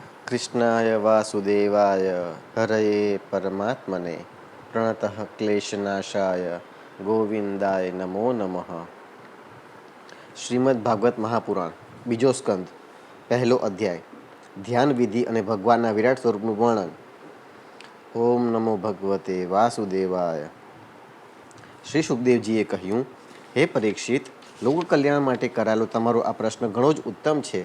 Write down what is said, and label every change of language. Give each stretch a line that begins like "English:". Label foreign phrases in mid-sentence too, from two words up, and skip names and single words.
Sanskrit: कृष्णाय वासुदेवाय हरये परमात्मने प्रणतः क्लेशनाशाय गोविंदाय नमो नमः।
Gujarati: શ્રીમદ ભાગવત મહાપુરાણ બીજો સ્કંદ પહેલો અધ્યાય ધ્યાન વિધિ અને ભગવાનના વિરાટ સ્વરૂપનું વર્ણન.
Sanskrit: ઓમ નમો ભગવતે વાસુદેવાય.
Gujarati: શ્રી સુખદેવજીએ કહ્યું, હે પરીક્ષિત, લોક કલ્યાણ માટે કરાયેલો તમારો આ પ્રશ્ન ઘણો જ ઉત્તમ છે.